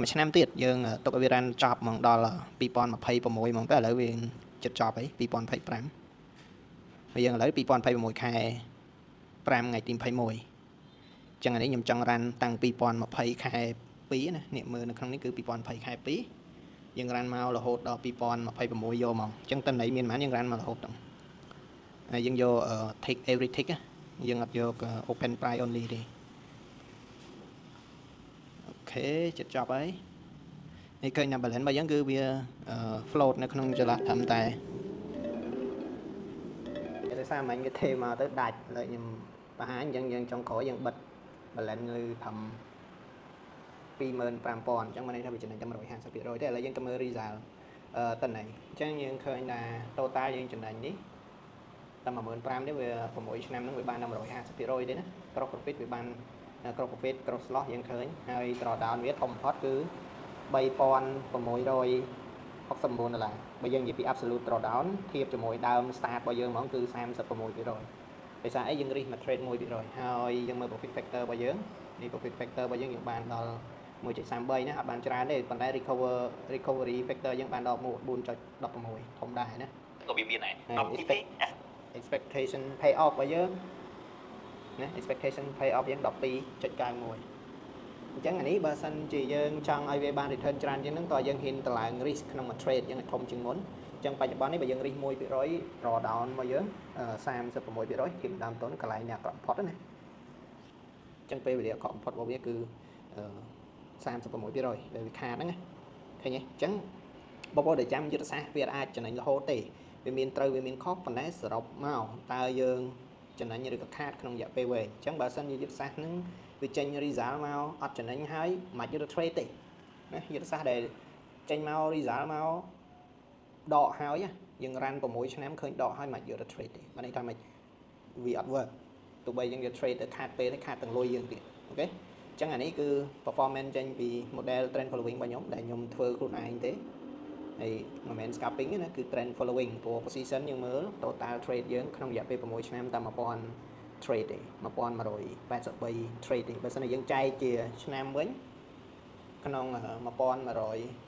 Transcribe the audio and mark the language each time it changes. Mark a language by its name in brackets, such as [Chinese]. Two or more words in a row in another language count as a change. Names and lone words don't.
[Khmer] មួយឆ្នាំទៀតយើងទុកឲ្យវារ៉ាន់ចប់ហ្មងដល់2026ហ្មងទៅឥឡូវវាចិត្តចប់ហើយ2025ហើយយើងឥឡូវ2026ខែ5ថ្ងៃទី21ចឹងអានេះខ្ញុំចង់រ៉ាន់តាំង2020ខែ2ណានេះមើលនៅក្នុងនេះគឺ2020ខែ2យើងរ៉ាន់មករហូតដល់2026យកហ្មងចឹងតន័យមានប៉ុន្មានយើងរ៉ាន់មករហូតដល់ហើយយើងយក [English] take every tick [Khmer] យើងអត់យក [English] open price only [Khmer] ទេ អូខេចិត្តចប់ហើយនេះឃើញថា balance របស់យើងគឺវា float នៅក្នុងចលនាត្រឹមតែដោយសារមិញវាទេមកទៅដាច់ឥឡូវខ្ញុំបង្ហាញអញ្ចឹងយើងចុងក្រោយយើងបិទ balance នៅត្រឹម 25000អញ្ចឹងមានន័យថាវាចំណេញតែ150%ទេឥឡូវយើងទៅមើល result តន័យអញ្ចឹងយើងឃើញថា total យើងចំណេញនេះតែ15000នេះវា6ឆ្នាំហ្នឹងវាបានដល់150%ទេណា [English] gross profit [Khmer] វាបាន [English] gross profit gross loss [Khmer] យើងឃើញហើយ drawdown វាធំបំផុតគឺ$3669បើយើងនិយាយ ពី [English] absolute drawdown [Khmer] ធៀបជាមួយដើម start របស់យើងហ្មងគឺ 36%ដោយសារអីយើងរិះមក trade 1%ហើយយើងមើល [English] profit factor [Khmer] របស់យើងនេះ [English] profit factor [Khmer] របស់យើងបានដល់ 1.33 ណាអត់បានច្រើនទេប៉ុន្តែ [English] recovery factor [Khmer] យើងបានដល់ 4.16 ធំដែរណាក៏វាមានដែរ [English] expectation pay off [Khmer] របស់យើងណា [English] expectation pay off [Khmer] យើង12.91អញ្ចឹងអានេះបើសិន ជាយើងចង់ឲ្យវាបាន return ច្រើនជាងហ្នឹងតើយើងហ៊ានតម្លើង risk ក្នុងមួយ trade យើងឲ្យធំជាងមុនអញ្ចឹងបច្ចុប្បន្ននេះបើយើង risk 1% [English] draw down [Khmer] របស់យើង 36% ធៀបដើមទុនកន្លែងនេះអាក្រក់បំផុតណាអញ្ចឹងពេលវេលាអាក្រក់បំផុតរបស់វាគឺ36% ដែលវាខាតហ្នឹងណាឃើញទេអញ្ចឹងបងប្អូនដែលចាំយុទ្ធសាស្ត្រវាអាចចំណេញរហូតទេវាមានត្រូវវាមានខុសប៉ុន្តែសរុបមកតើយើងចំណេញឬក៏ខាតក្នុងរយៈពេលវែងអញ្ចឹងបើ សិនជាយុទ្ធសាស្ត្រហ្នឹងវាចេញ result មកអត់ចំណេញហើយមិនយកទៅ trade ទេណាយុទ្ធសាស្ត្រដែលចេញមក result មកដកហើយយើង រ៉ាន់6ឆ្នាំឃើញដកហើយមិនយកទៅ trade ទេបានន័យថាមិនវាអត់ work ទោះបីយើងយក trade ទៅខាតពេលទៅខាតទាំងលុយយើងទៀតអូខេអញ្ចឹងអានេះគឺ performance ចេញពី [English] model trend following [Khmer] របស់ខ្ញុំដែលខ្ញុំធ្វើខ្លួនឯងទេហើយមិនមែន scalping ទេណាគឺ [English] trend following [Khmer] ព្រោះ position យើងមើល [English] total trade [Khmer] យើងក្នុងរយៈពេល6ឆ្នាំតាម1000 trade ទេ1183 trade ទេបើសិនជាយើងចែកជាឆ្នាំវិញក្នុង1183